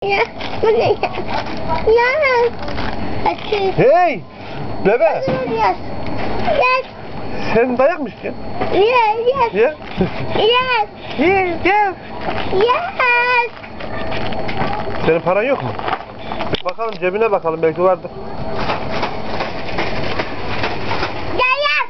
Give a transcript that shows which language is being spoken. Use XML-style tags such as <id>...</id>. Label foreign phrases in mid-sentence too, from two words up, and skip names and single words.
<en>Yes. Yes. Hey! Bebe! Yes. Yes.</en> <tr>Sen dayak mı istiyorsun?</tr> <en>Yes. Ya? Yes. Yes, yes. Yes.</en> <tr>Senin paran yok mu? Bakalım cebine bakalım, belki vardır.</tr> <en>Yes.</en>